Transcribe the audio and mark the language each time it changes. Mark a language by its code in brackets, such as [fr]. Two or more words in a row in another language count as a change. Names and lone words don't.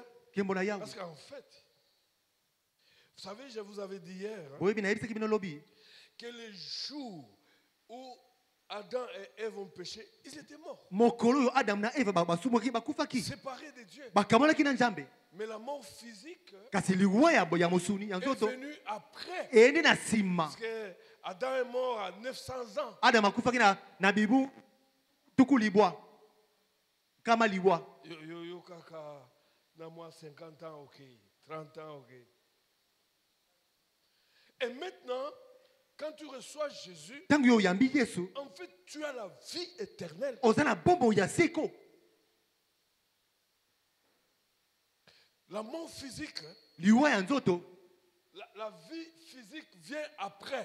[fr] Parce qu'en fait, vous savez, je vous avais dit hier que le jour où Adam et Ève ont péché, ils étaient morts. Séparés de Dieu. Mais la mort physique est venue après. Parce que Adam est mort à 900 ans. [ln] Yo kaka na moi [fr] 50 ans, ok. 30 ans, ok. Et maintenant, quand tu reçois Jésus, en fait, tu as la vie éternelle. La mort physique, la vie physique vient après.